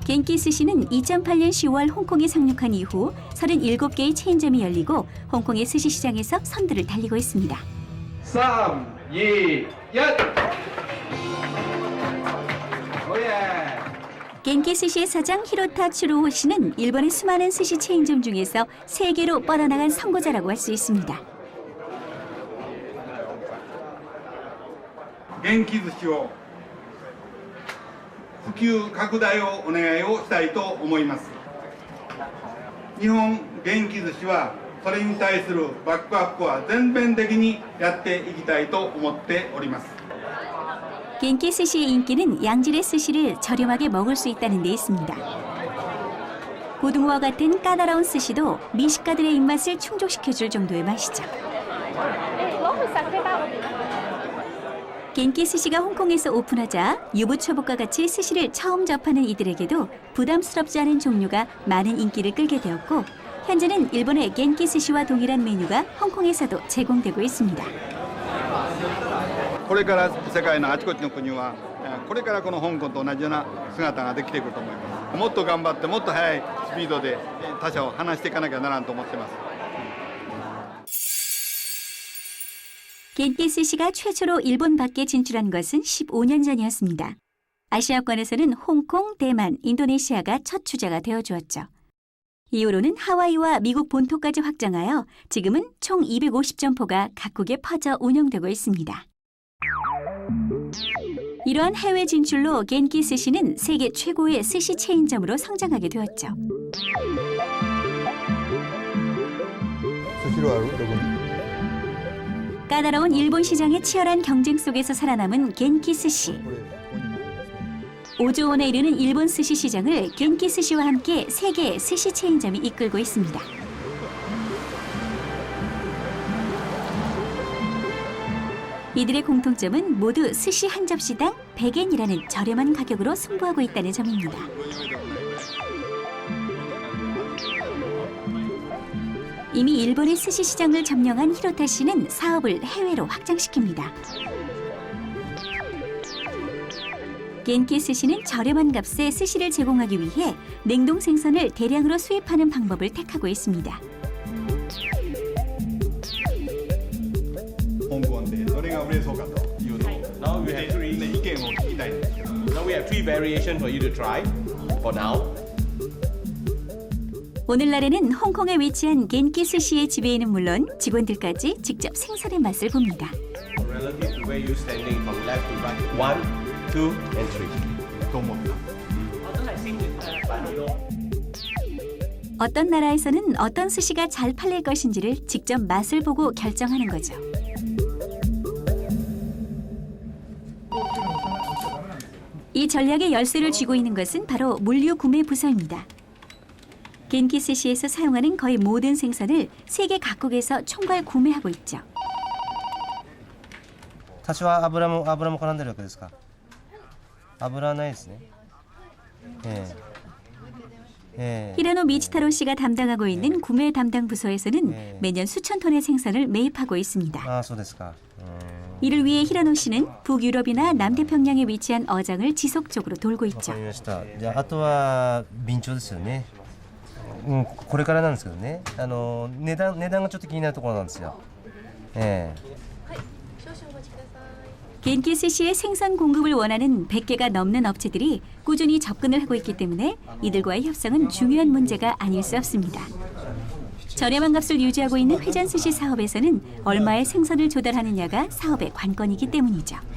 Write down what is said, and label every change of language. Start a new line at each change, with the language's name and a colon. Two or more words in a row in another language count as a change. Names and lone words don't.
Korean: 겐키 스시는 2008년 10월 홍콩에 상륙한 이후 37개의 체인점이 열리고 홍콩의 스시 시장에서 선두를 달리고 있습니다. 3, 2, 1. 오예. 겐키 스시의 사장 히로타 추루호 씨는 일본의 수많은 스시 체인점 중에서 세계로 뻗어나간 선구자라고 할 수 있습니다.
Japanese: 元気寿司を普及拡大をお願いをしたいと思います。日本元気寿司はそれに対するバックアップは全面的にやっていきたいと思っております。
Korean: 겐키 스시의 인기는 양질의 스시를 저렴하게 먹을 수 있다는 데 있습니다. 고등어와 같은 까다로운 스시도 미식가들의 입맛을 충족시켜줄 정도의 맛이죠. 겐키 스시가 홍콩에서 오픈하자 유부초밥과 같이 스시를 처음 접하는 이들에게도 부담스럽지 않은 종류가 많은 인기를 끌게 되었고 현재는 일본의 겐키 스시와 동일한 메뉴가 홍콩에서도 제공되고 있습니다.
Japanese: これから世界のあちこちの国はこれからこの香港と同じような姿ができてくると思います。もっと頑張ってもっと速いスピードで他者を離していかなきゃならんと思ってます。
Korean: 겐키 스시가 최초로 일본 밖에 진출한 것은 15년 전이었습니다. 아시아권에서는 홍콩, 대만, 인도네시아가 첫 주자가 되어주었죠. 이후로는 하와이와 미국 본토까지 확장하여 지금은 총 250점포가 각국에 퍼져 운영되고 있습니다. 이러한 해외 진출로 겐키 스시는 세계 최고의 스시 체인점으로 성장하게 되었죠.
Japanese: スシローあるどこに
Korean: 까다로운 일본 시장의 치열한 경쟁 속에서 살아남은 겐키 스시.
Japanese: これここにもありますね
Korean: 5조 원에 이르는 일본 스시 시장을 겐키 스시와 함께 세계의 스시 체인점이 이끌고 있습니다. 이들의 공통점은 모두 스시 한 접시당 100엔이라는 저렴한 가격으로 승부하고 있다는 점입니다. 이미 일본의 스시 시장을 점령한 히로타 씨는 사업을 해외로 확장시킵니다. 겐키 스시는 저렴한 값에 스시를 제공하기 위해 냉동 생선을 대량으로 수입하는 방법을 택하고 있습니다.
Japanese: 香港でどれが売れそうかというのを
English: Now we have three.
Japanese: 意見を聞きたいんですけど。
English: Now we have three variations for you to try. For now.
Korean: 오늘날에는 홍콩에 위치한 겐키 스시의 지배인은 물론 직원들까지 직접 생선의 맛을 봅니다.
English: Relative to where you're standing from left to right. 1, 2, and 3.
Japanese: と思った。
Korean: 어떤 나라에서는 어떤 스시가 잘 팔릴 것인지를 직접 맛을 보고 결정하는 거죠. 이 전략의 열쇠를 쥐고 있는 것은 바로 물류 구매 부서입니다. 겐키 스시에서 사용하는 거의 모든 생선을 세계 각국에서 총괄 구매하고 있죠.
Japanese: 多少は油も絡んでるわけですか。油はないですね。
Korean: 히라노 미치타로 씨가 담당하고 있는 구매 담당 부서에서는 매년 수천 톤의 생선을 매입하고 있습니다.
Japanese: ああ、そうですか。
Korean: 이를 위해 히라노 씨는 북유럽이나 남태평양에 위치한 어장을 지속적으로 돌고
Japanese: わ
Korean: 있죠.
Japanese: かりました。じゃああとは備長ですよね。これからなんですけどね。値段がちょっと気になるところなんですよ。
Korean: 겐키 스시의 생선 공급을 원하는 100개가 넘는 업체들이 꾸준히 접근을 하고 있기 때문에 이들과의 협상은 중요한 문제가 아닐 수 없습니다. 저렴한 값을 유지하고 있는 회전 스시 사업에서는 얼마의 생선을 조달하느냐가 사업의 관건이기 때문이죠.